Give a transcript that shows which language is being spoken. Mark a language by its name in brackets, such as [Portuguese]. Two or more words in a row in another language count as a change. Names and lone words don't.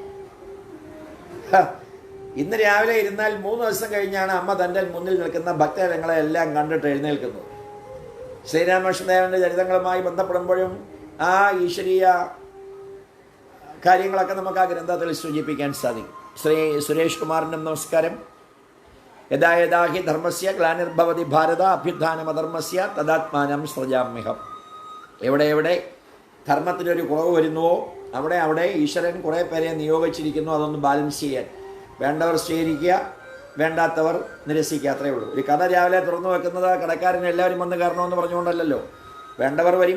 [Malayalam] ഇന്ന് രാവിലെ ഇരുന്നാൽ 3 ദിവസം കഴിഞ്ഞാണ് അമ്മ തൻ്റെ മുന്നിൽ നിൽക്കുന്ന ഭക്തജനങ്ങളെ എല്ലാം കണ്ടിട്ട് എഴുന്നേൽക്കുന്നത്. ശ്രീരാമകൃഷ്ണദേവൻ്റെ ചരിതങ്ങളുമായി ബന്ധപ്പെടുമ്പോഴും ആ ഈശ്വരീയ കാര്യങ്ങളൊക്കെ നമുക്ക് ആ ഗ്രന്ഥത്തിൽ സൂചിപ്പിക്കാൻ സാധിക്കും. ശ്രീ സുരേഷ് കുമാറിനും നമസ്കാരം. [Sanskrit] यथा यथा हि धर्मस्य ग्लानिर्भवति भारत अभ्युत्थानमधर्मस्य तदात्मानं सृजाम्यहम्. [Malayalam] എവിടെ ധർമ്മത്തിനൊരു കുറവ് വരുന്നുവോ അവിടെ ഈശ്വരൻ കുറേ പേരെ നിയോഗിച്ചിരിക്കുന്നു അതൊന്ന് ബാലൻസ് ചെയ്യാൻ. വേണ്ടവർ സ്വീകരിക്കുക, വേണ്ടാത്തവർ നിരസിക്കുക, അത്രയേ ഉള്ളൂ. ഒരു കട രാവിലെ തുറന്നു വെക്കുന്നത് കടക്കാരൻ എല്ലാവരും വന്ന് കയറണമെന്ന് പറഞ്ഞുകൊണ്ടല്ലോ. വേണ്ടവർ വരും.